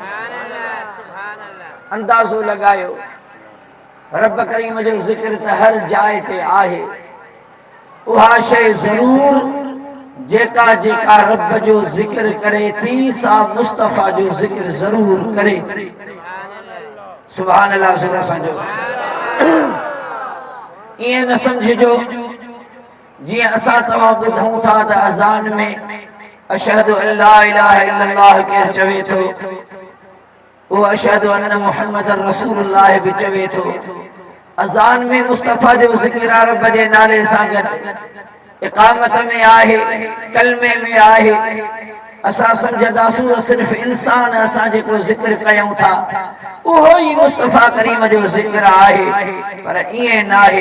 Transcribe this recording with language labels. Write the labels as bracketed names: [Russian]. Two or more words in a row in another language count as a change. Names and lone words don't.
[Sindhi] अंदाज़ो लगायो रब करीम जो ज़िक्र त हर जाइ ते आहे उहा शइ ज़रूर जेका जेका रब जो ज़िक्र करे थी सा मुस्तफ़ा जो ज़िक्र ज़रूर करे थी। [Arabic] سبحان الله [Sindhi] ज़ोर सां जो इएं न समझिजो जीअं असां तव्हां ॿुधूं था त अज़ान में [Arabic] أشهد أن لا إله إلا الله [Sindhi] केरु चवे थो वो [Arabic] أشهد أن محمدا رسول الله [Sindhi] भी चवे थो। अज़ान में मुस्तफ़ा जो ज़िक्र रब जे नाले सां गॾु इक़ामत में आहे कलमे में आहे। असां सम्झंदासूं त सिर्फ़ इंसान असां जेको ज़िक्र कयूं था उहो ई मुस्तफ़ा करीम जो ज़िक्र आहे पर ईअं न आहे।